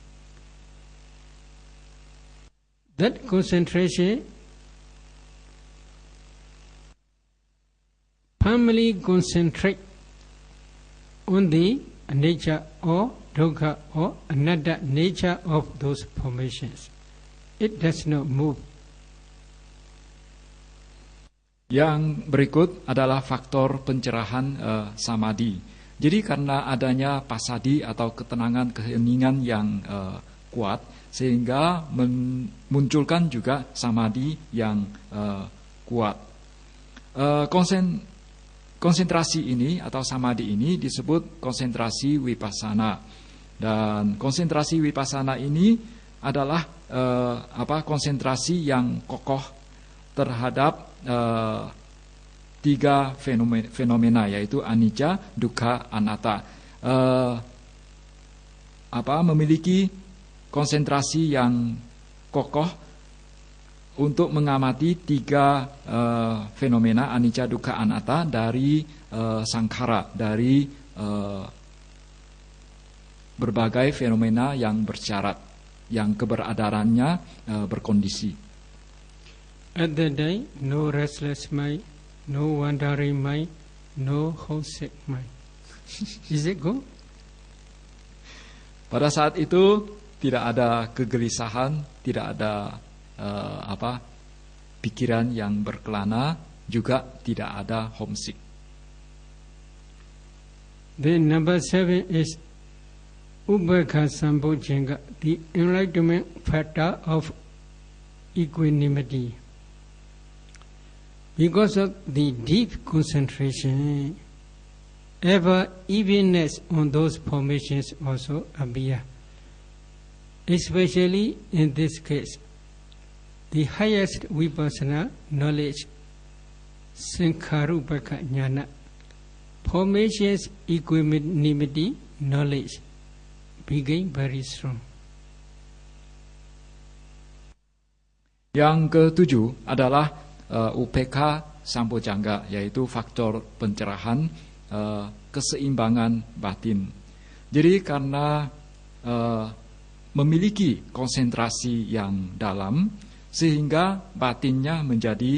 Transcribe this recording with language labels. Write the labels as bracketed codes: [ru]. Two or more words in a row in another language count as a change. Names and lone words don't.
[en] That concentration firmly concentrate on the nature or dukkha or anatta nature of those formations. It does not move. [id] Yang berikut adalah faktor pencerahan samadhi. Jadi karena adanya pasadi atau ketenangan keheningan yang kuat, sehingga memunculkan juga samadhi yang kuat. Konsentrasi ini atau samadhi ini disebut konsentrasi vipassana. Dan konsentrasi vipassana ini adalah konsentrasi yang kokoh terhadap tiga fenomena, yaitu [pi] anicca, dukkha, anatta. [id] Memiliki konsentrasi yang kokoh untuk mengamati tiga fenomena [pi] anicca, dukkha, anatta [id] dari sankhara, dari berbagai fenomena yang bersyarat, yang keberadaannya berkondisi. [en] At that day, no restless mind, no wandering mind, no homesick mind. Is it go? [id] Pada saat itu tidak ada kegelisahan, tidak ada pikiran yang berkelana, juga tidak ada homesick. [en] Then number 7 is [pi] Upekkha Sambojjhanga, [en] the enlightenment factor of equanimity. Because of the deep concentration, ever evenness on those formations also appear. Especially in this case, the highest vipassana knowledge, [pi] Sankharupekkha Jnana, [en] formations equanimity knowledge, became very strong. [id] Yang ketujuh adalah [pi] Upekkha Sambojjhanga, [id] yaitu faktor pencerahan keseimbangan batin. Jadi karena memiliki konsentrasi yang dalam, sehingga batinnya menjadi